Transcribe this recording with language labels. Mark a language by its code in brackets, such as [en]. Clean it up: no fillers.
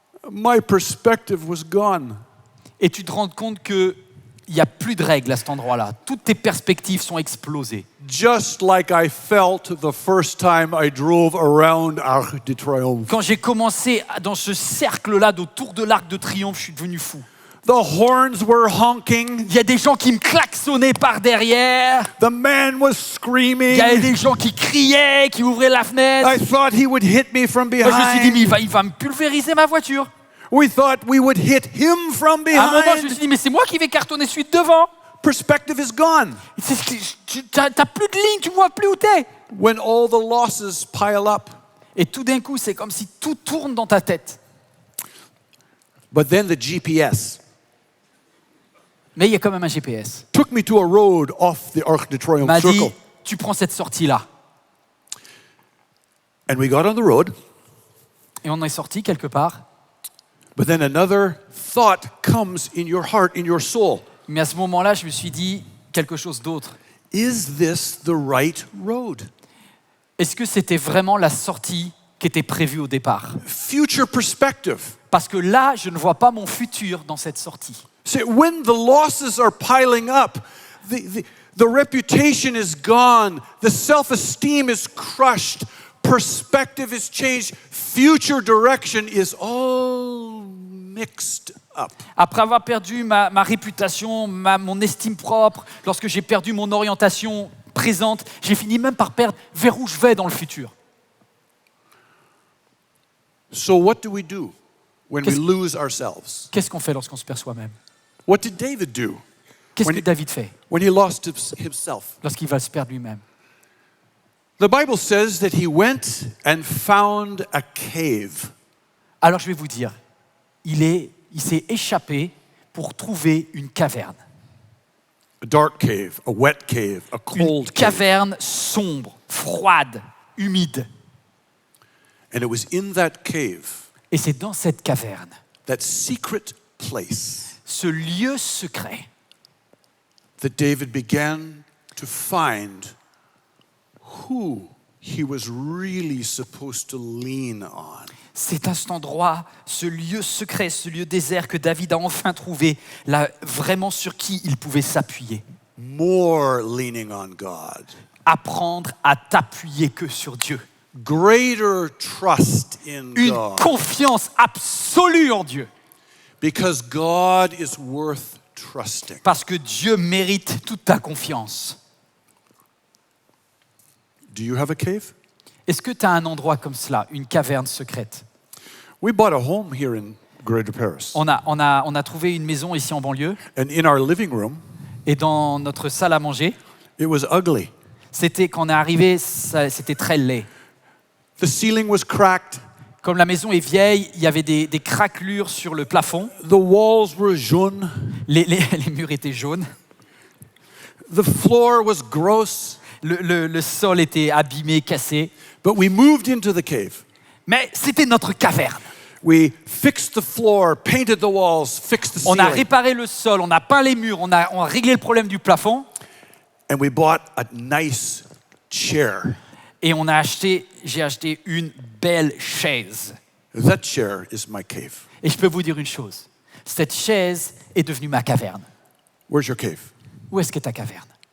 [en] My perspective was gone. [fr] et tu te rends compte qu'il n'y a plus de règles à cet endroit-là. Toutes tes perspectives sont explosées. [en] Just like I felt the first time I drove around Arc de Triomphe. [fr] Quand j'ai commencé dans ce cercle-là autour de l'Arc de Triomphe, je suis devenu fou. [en] The horns were honking. [fr] Il y a des gens qui me klaxonnaient par derrière. [en] The man was [fr] Il [en] screaming. [fr] y avait des gens qui criaient, qui ouvraient la fenêtre. [en] I thought he would hit me from [fr] Moi, je me suis dit, mais [en] behind. [fr] il va me pulvériser ma voiture. [en] We thought we would hit him from [fr] À un moment, je me [en] behind. [fr] suis dit, mais c'est moi qui vais cartonner celui de devant. [en] Perspective is gone. [fr] T'as plus de ligne, tu vois plus où t'es. [en] When all the losses pile up. [fr] Et tout d'un coup, c'est comme si tout tourne dans ta tête. [en] But then the GPS [fr] Mais il y a quand même un GPS. [en] took me to a road off the Arc de [fr] Il [en] Triomphe [fr] m'a dit, [en] circle. [fr] tu prends cette sortie-là. [en] And we got on the road. [fr] Et on est sorti quelque part. [en] But then another thought comes in your heart, in your soul. [fr] Mais à ce moment-là, je me suis dit quelque chose d'autre. [en] Is this the right road? [fr] Est-ce que c'était vraiment la sortie qui était prévue au départ? [en] Future perspective. [fr] Parce que là, je ne vois pas mon futur dans cette sortie. [en] See, when the losses are piling up, the reputation is gone, the self-esteem is crushed, perspective is changed, future direction is all mixed up. [fr] Après avoir perdu ma réputation, mon estime propre, lorsque j'ai perdu mon orientation présente, j'ai fini même par perdre vers où je vais dans le futur. [en] So what do we do when we [fr] Qu'est-ce- [en] lose ourselves? [fr] Qu'est-ce qu'on fait lorsqu'on se perd soi-même? [en] What did David do [fr] Qu'est-ce [en] When [fr] que [en] he- [fr] David fait [en] when he lost himself? [fr] lorsqu'il va se perdre lui-même? [en] The Bible says that he went and found a cave. [fr] Alors je vais vous dire, il s'est échappé pour trouver une caverne. [en] A dark cave, a wet cave, a [fr] Une [en] cold cave. [fr] caverne sombre, froide, humide. [en] And it was in that cave, [fr] Et c'est dans cette caverne, [en] that secret place, [fr] ce lieu secret, [en] that David began to find who he was really supposed to lean on. [fr] c'est à cet endroit, ce lieu secret, ce lieu désert que David a enfin trouvé, là, vraiment sur qui il pouvait s'appuyer. [en] More leaning on God. [fr] Apprendre à t'appuyer que sur Dieu. [en] Greater trust in [fr] Une [en] God. [fr] confiance absolue en Dieu. [en] Because God is worth trusting. [fr] Parce que Dieu mérite toute ta confiance. [en] Do you have a cave? [fr] Est-ce que tu as un endroit comme cela, une caverne secrète? [en] We bought a home here in Greater Paris. [fr] On a trouvé une maison ici en banlieue [en] And in our living room, [fr] et dans notre salle à manger, [en] it was ugly. [fr] c'était quand on est arrivé, c'était très laid. [en] The ceiling was cracked. [fr] Comme la maison est vieille, il y avait des craquelures sur le plafond, [en] The walls were jaunes. [fr] les murs étaient jaunes, [en] The floor was gross. [fr] le sol était abîmé, cassé. [en] But we moved into the cave. [fr] Mais c'était notre caverne. [en] We fixed the floor, painted the walls, fixed the [fr] On a [en] ceiling. [fr] réparé le sol, on a peint les murs, on a réglé le problème du plafond [en] And we bought a nice chair. [fr] et j'ai acheté une belle chaise. [en] That chair is my cave. [fr] Et je peux vous dire une chose, cette chaise est devenue ma caverne. [en] Where's your cave? [fr] Où est-ce qu'est ta caverne?